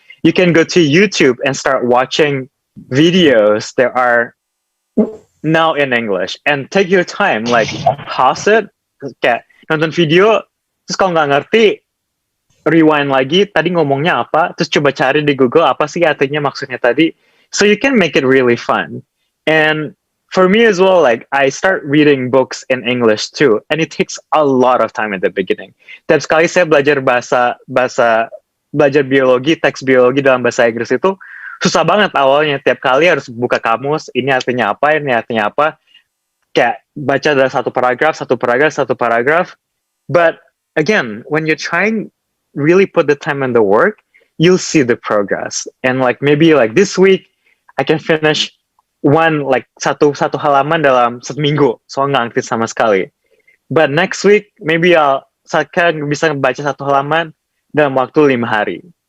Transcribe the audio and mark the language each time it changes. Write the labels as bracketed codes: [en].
[en] You can go to YouTube and start watching videos that are now in English and take your time, like pause it, [id] kayak nonton video, terus kalau nggak ngerti, rewind lagi, tadi ngomongnya apa, terus coba cari di Google apa sih artinya maksudnya tadi. [en] So you can make it really fun. And for me as well, like I start reading books in English too, and it takes a lot of time at the beginning. [id] Tiap sekali saya belajar belajar biologi, teks biologi dalam bahasa Inggris itu susah banget awalnya. Tiap kali harus buka kamus, ini artinya apa, ini artinya apa. Kayak baca dari satu paragraf. [en] But again, when you're trying really put the time and the work, you'll see the progress. And like maybe like this week, I can finish [id] satu halaman dalam seminggu, [en] so [id] nggak aktif sama sekali. [en] But next week, maybe [id] saya bisa baca satu halaman dalam waktu 5 hari.